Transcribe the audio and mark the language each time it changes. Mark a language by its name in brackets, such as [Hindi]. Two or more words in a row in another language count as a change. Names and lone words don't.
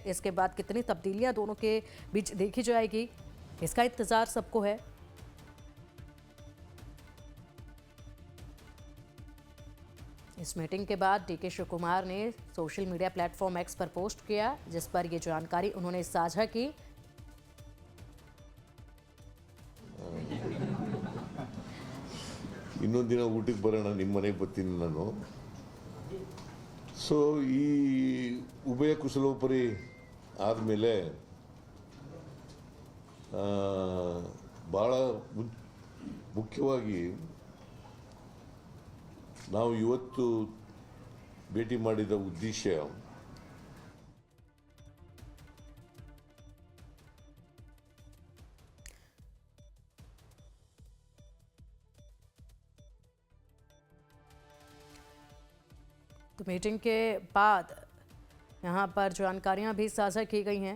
[Hindi] इसके बाद कितनी तब्दीलियां दोनों के बीच देखी जाएगी, इसका इंतजार सबको है। इस मीटिंग के बाद डीके शिव कुमार ने [English] social media platform [Hindi] एक्स पर पोस्ट किया, जिस पर यह जानकारी उन्होंने साझा की। [Kannada] ಇನ್ನೊಂದು ದಿನ ಊಟಕ್ಕೆ ಬರೋಣ, ನಿಮ್ಮ ಮನೆಗೆ ಬರ್ತೀನಿ ನಾನು. ಸೊ ಈ ಉಭಯ ಕುಶಲೋಪರಿ ಆದಮೇಲೆ ಭಾಳ ಮುಖ್ಯವಾಗಿ ನಾವು ಇವತ್ತು ಭೇಟಿ ಮಾಡಿದ ಉದ್ದೇಶ [Hindi] तो मीटिंग के बाद यहाँ पर जानकारियाँ भी साझा की गई हैं।